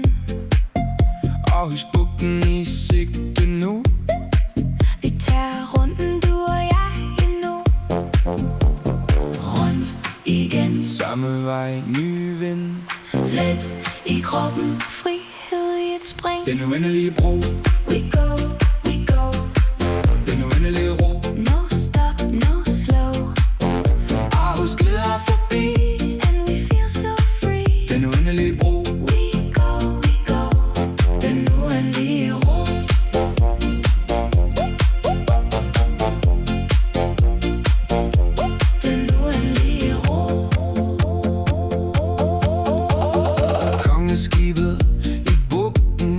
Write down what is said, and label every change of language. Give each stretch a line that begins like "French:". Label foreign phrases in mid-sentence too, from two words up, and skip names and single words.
Danish: Aarhus bugten i sigte nu. Vi tager runden, du og jeg endnu. Rundt igen. Samme vej, ny vind. Let i kroppen, frihed i et spring. Den uendelige bro.
English: We go, we go.
Danish: Den uendelige ro.
English: No stop, no slow.
Danish: Aarhus glider forbi.
English: And we feel so free.
Danish: Den uendelige bro.
English: We go, we go.
Danish: Den uendelige ro. Den uendelige ro. Kongeskibet i bugten.